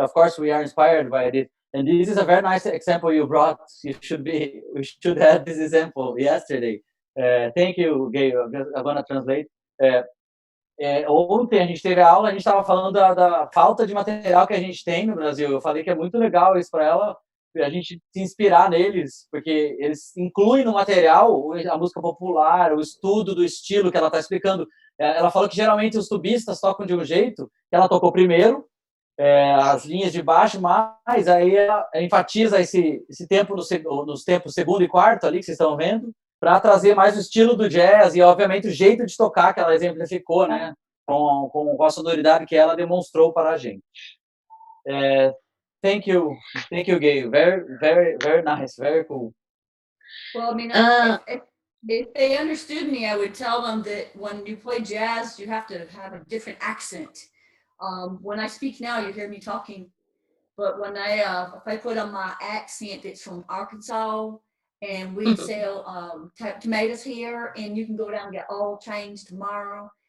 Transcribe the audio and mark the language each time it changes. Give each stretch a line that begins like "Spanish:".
English: Of course, we are inspired by it. And this is a very nice example you brought. We should have this example yesterday. Thank you, Gail. I'm going to translate.
Portuguese: Ontem a gente teve a aula, a gente estava falando da falta de material que a gente tem no Brasil. Eu falei que é muito legal isso para ela, a gente se inspirar neles, porque eles incluem no material a música popular, o estudo do estilo que ela está explicando. Ela falou que geralmente os tubistas tocam de um jeito, que ela tocou primeiro, as linhas de baixo, mas aí ela enfatiza esse tempo nos tempos segundo e quarto ali, que vocês estão vendo, para trazer mais o estilo do jazz e, obviamente, o jeito de tocar que ela exemplificou, né, com a sonoridade que ela demonstrou para a gente.
English: Thank you, Gail. Very, very, very nice, very cool. Well, I mean, if they understood me, I would tell them that when you play jazz, you have to have a different accent. When I speak now, you hear me talking, but when if I put on my accent, it's from Arkansas, and we sell tomatoes here, and you can go down and get oil changed tomorrow.